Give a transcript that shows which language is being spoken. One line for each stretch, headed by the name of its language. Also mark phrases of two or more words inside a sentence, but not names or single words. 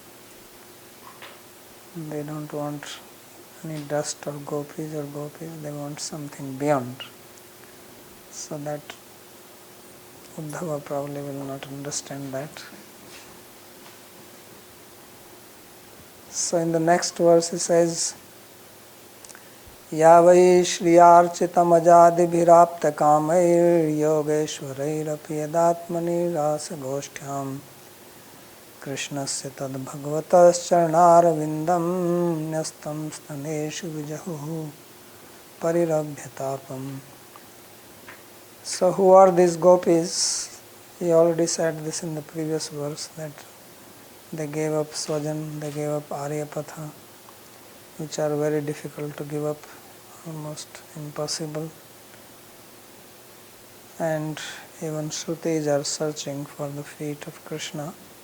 English: They don't want any dust of gopis, they want something beyond. So that Uddhava probably will not understand that. So in the next verse he says,
Sanskrit: या वै श्रियार्चितम् अजादिभिराप्त कामैर् योगेश्वरैरपि यदात्मनि रास गोष्ठ्याम् कृष्णस्य तद् भगवतश् चरणारविन्दम् न्यस्तम् स्तनेषु विजहु परिरभ्यतापम्.
English: So who are these gopis? He already said this in the previous verse, that they gave up Swajan, they gave up Aryapatha, which are very difficult to give up, almost impossible. And even Shrutis are searching for the feet of Krishna.